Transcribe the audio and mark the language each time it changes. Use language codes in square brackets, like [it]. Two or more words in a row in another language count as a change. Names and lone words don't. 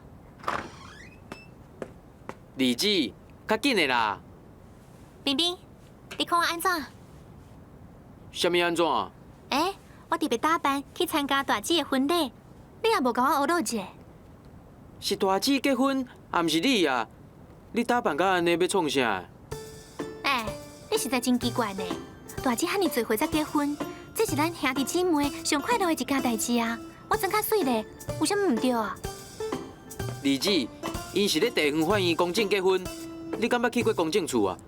[nan] 李记，较紧的啦。冰冰，你看我安怎？什么安怎？我特别打扮去参加大姐的婚礼，你也无甲我学到一个。是大姊结婚，也毋是你啊！你打扮甲安尼要创啥？哎，你实在真奇怪呢。大姊遐尔做伙才结婚，这是咱兄弟姊妹上快乐的一件代志啊！我装较水咧，有啥毋对啊？二姊，因是咧地方法院公证结婚，你敢捌去过公证处啊？